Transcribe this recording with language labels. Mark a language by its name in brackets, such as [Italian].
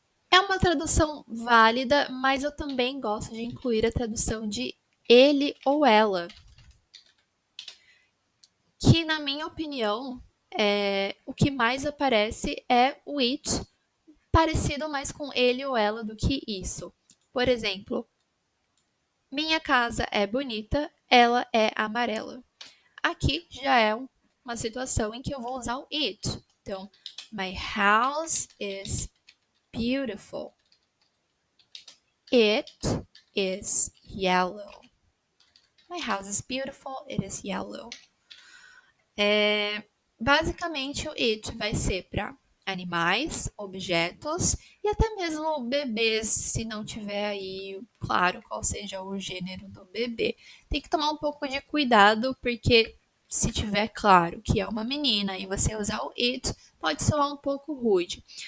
[Portuguese] É uma tradução válida, mas eu também gosto de incluir a tradução de ele ou ela, que, na minha opinião, o que mais aparece é o it, parecido mais com ele ou ela do que isso. Por exemplo, minha casa é bonita, ela é amarela. Aqui já é uma situação em que eu vou usar o it. Então, [English] my house is beautiful. It is yellow. My house is beautiful, it is yellow. [Portuguese] Basicamente, o it vai ser para animais, objetos e até mesmo bebês, se não tiver aí claro qual seja o gênero do bebê. Tem que tomar um pouco de cuidado, porque se tiver claro que é uma menina e você usar o it, pode soar um pouco rude.